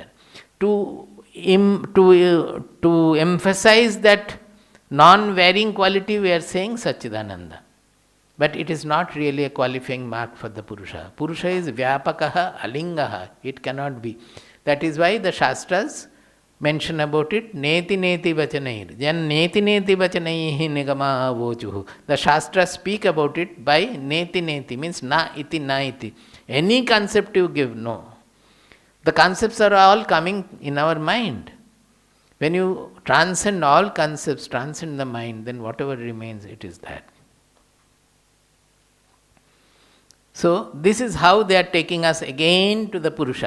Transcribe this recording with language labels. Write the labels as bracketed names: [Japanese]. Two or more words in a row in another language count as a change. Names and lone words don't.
[English] To emphasize that non-varying quality, we are saying Satchidananda. But it is not really a qualifying mark for the Purusha. Purusha is [Sanskrit] व्यापकः, अलिङ्गः. [English] It cannot be. That is why the Shastras mention about it. [Sanskrit] नेति नेति वचनैः। जन् नेति नेति वचनैः निगम वोचुः. [English] The Shastras speak about it by [Sanskrit] नेति नेति, [English] means [Sanskrit] न इति न इति. [English] Any concept you give, no. The concepts are all coming in our mind. When you transcend all concepts, transcend the mind, then whatever remains, it is that. So, this is how they are taking us again to the Purusha.